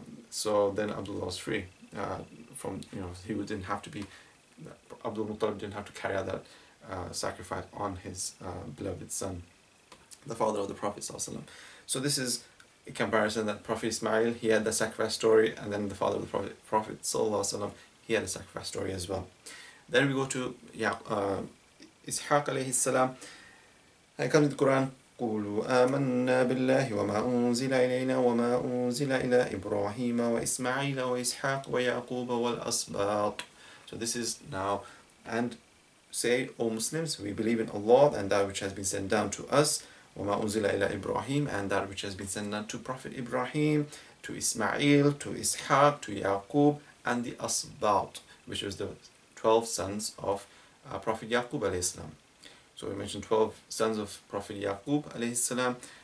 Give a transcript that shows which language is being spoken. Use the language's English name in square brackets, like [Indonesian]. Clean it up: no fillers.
[English] So then Abdullah was free from, he didn't have to be, Abdul Muttalib didn't have to carry out that sacrifice on his beloved son, the father of the Prophet ﷺ. So this is a comparison that Prophet Ismail, he had the sacrifice story, and then the father of the Prophet ﷺ, he had a sacrifice story as well. Then we go to Ishaq alayhi salam. It comes in the Quran, [Arabic] قُولُوا آمَنَّا بِاللَّهِ وَمَا أُنزِلَ إِلَيْنَا وَمَا أُنزِلَ إِلَى إِبْرَاهِيمَ وَإِسْمَاعِيلَ وَإِسْحَاقَ وَيَعْقُوبَ وَالْأَسْبَاطِ. [English] So this is now, and say, O Muslims, we believe in Allah and that which has been sent down to us, [Arabic] وَمَا أُنزِلَ إِلَى إِبْرَاهِيمَ, [English] and that which has been sent down to Prophet Ibrahim, to Ismail, to Ishaq, to Yaqub, and the Asbat, which was the 12 sons of Prophet Yaqub alayhi salam. So we mentioned 12 sons of Prophet Yaqub alayhi salam.